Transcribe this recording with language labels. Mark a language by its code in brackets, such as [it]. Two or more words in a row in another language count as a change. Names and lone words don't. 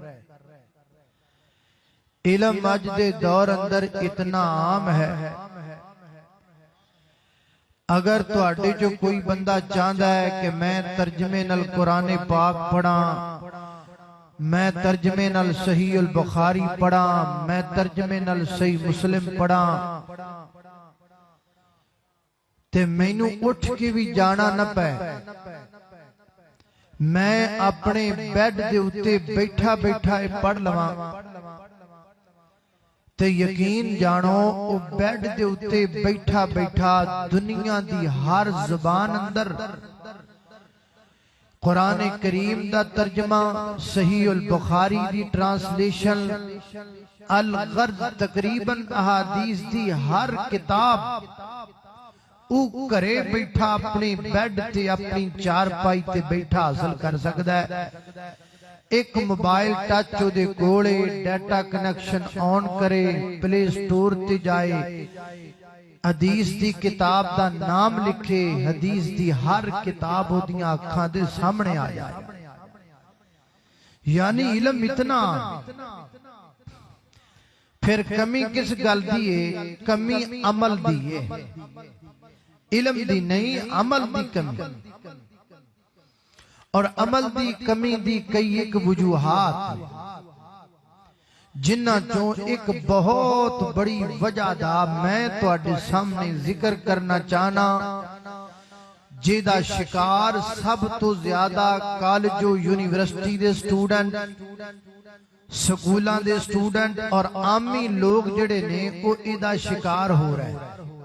[pa] علم اج دے دور اندر اتنا عام ہے، اگر تواڈے جو کوئی بندہ چاہتا ہے کہ میں ترجمے نال قرآن پاک پڑھاں، میں ترجمے نال صحیح البخاری پڑھاں، میں ترجمے نال صحیح مسلم پڑھاں، تے مینوں اٹھ کے بھی جانا نہ پے، میں اپنے بیڈ دے اتے بیٹھا بیٹھا پڑھ لواں، تے یقین جانو او بیڈ دے اتے بیٹھا بیٹھا دنیا دی ہر زبان اندر قرآن کریم دا ترجمہ، صحیح البخاری دی ٹرانسلیشن، الغرض تقریباً احادیث دی ہر کتاب او کرے بیٹھا اپنی بیڈ تے اپنی چار پائی تے بیٹھا حاصل کر سکتا ہے. ایک موبائل ٹچ ہو دے کولے، [en] data connection on [pa] کرے، پلے سٹور تے جائے، حدیث دی کتاب دا نام لکھے، حدیث دی ہر کتاب ہو دیاں اکھاں دے سامنے آ جائے. یعنی علم اتنا، پھر کمی کس گل دی ہے؟ کمی عمل دی ہے، علم دی نہیں، عمل دی کمی. اور عمل دی کمی دی کئی ایک وجوہات جنہ چوں ایک بہت بڑی وجہ دا میں تواڈے سامنے ذکر کرنا چاہنا، جیدہ شکار سب تو زیادہ کالج و یونیورسٹی دے سٹوڈنٹ، سکولان دے سٹوڈنٹ اور عامی لوگ جڑے نے وہ ایدہ شکار ہو رہے ہیں.